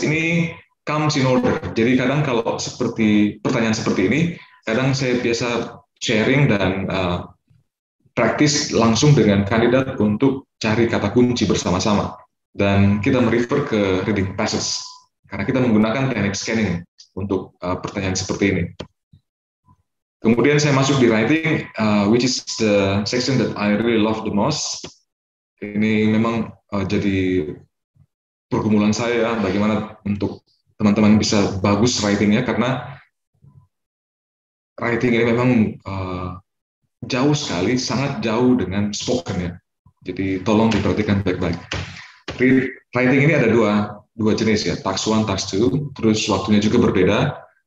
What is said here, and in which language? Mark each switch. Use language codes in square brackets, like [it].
[id] Ini [en] comes in order. [id] Jadi kadang kalau seperti pertanyaan seperti ini, kadang saya biasa sharing dan praktis langsung dengan kandidat untuk cari kata kunci bersama-sama. Dan kita merefer ke reading passage, karena kita menggunakan teknik scanning untuk pertanyaan seperti ini. Kemudian saya masuk di [en] writing, which is the section that I really love the most. [id] Ini memang jadi pergumulan saya, bagaimana untuk teman-teman bisa bagus writingnya, karena writing ini memang jauh sekali, sangat jauh dengan spoken ya. Jadi tolong diperhatikan baik-baik. Writing ini ada dua jenis ya, task 1, task 2, terus waktunya juga berbeda.